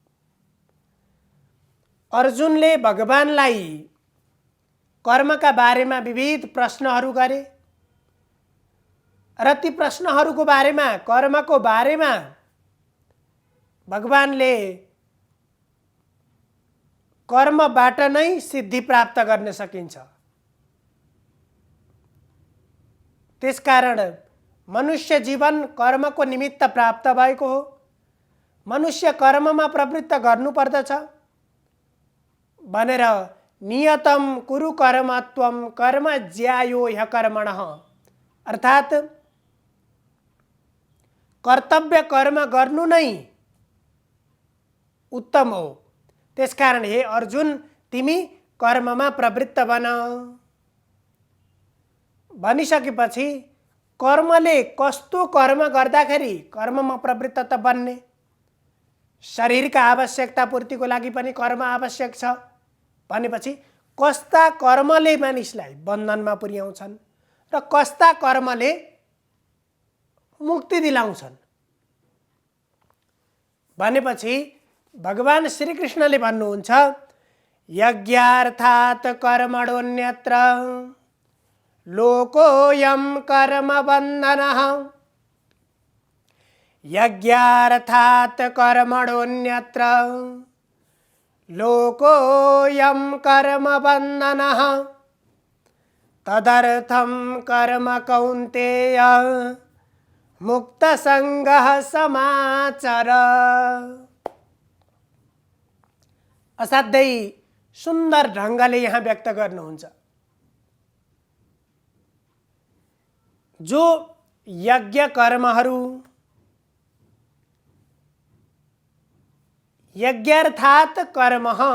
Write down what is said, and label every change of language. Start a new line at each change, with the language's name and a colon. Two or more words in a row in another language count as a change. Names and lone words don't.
Nepali: अर्जुनले भगवानलाई कर्मका बारेमा विविध प्रश्नहरू गरे र ती प्रश्नहरूको बारेमा, कर्मको बारेमा भगवानले कर्मबाट नै सिद्धि प्राप्त गर्न सकिन्छ। त्यसकारण मनुष्य जीवन कर्मको निमित्त प्राप्त भएको हो। मनुष्य कर्ममा प्रवृत्त गर्नुपर्दछ भनेर
Sanskrit: नियतं कुरु कर्मत्वं कर्म ज्यायो ह्यकर्मणः,
Nepali: अर्थात् कर्तव्य कर्म गर्नु नै उत्तम हो। त्यसकारण हे अर्जुन, तिमी कर्ममा प्रवृत्त बन। भनिसकेपछि कर्मले कस्तो कर्म गर्दाखेरि कर्ममा प्रवृत्त त बन्ने, शरीरका आवश्यकता पूर्तिको लागि पनि कर्म आवश्यक छ भनेपछि कस्ता कर्मले मानिसलाई बन्धनमा पुर्याउँछन् र कस्ता कर्मले मुक्ति दिलाउँछन् भनेपछि भगवान श्रीकृष्णले भन्नुहुन्छ,
Sanskrit: यज्ञार्थात् कर्मणोऽन्यत्र लोकोऽयं कर्म बन्धनः। यज्ञार्थात् कर्मणोऽन्यत्र लोकोऽयं कर्म बन्धनः। तदर्थं कर्म कौन्तेय मुक्तसङ्गः समाचर।
Nepali: असाध्यै सुन्दर ढङ्गले यहाँ व्यक्त गर्नुहुन्छ। जो यज्ञ कर्महरू,
Sanskrit: यज्ञार्थात् कर्म,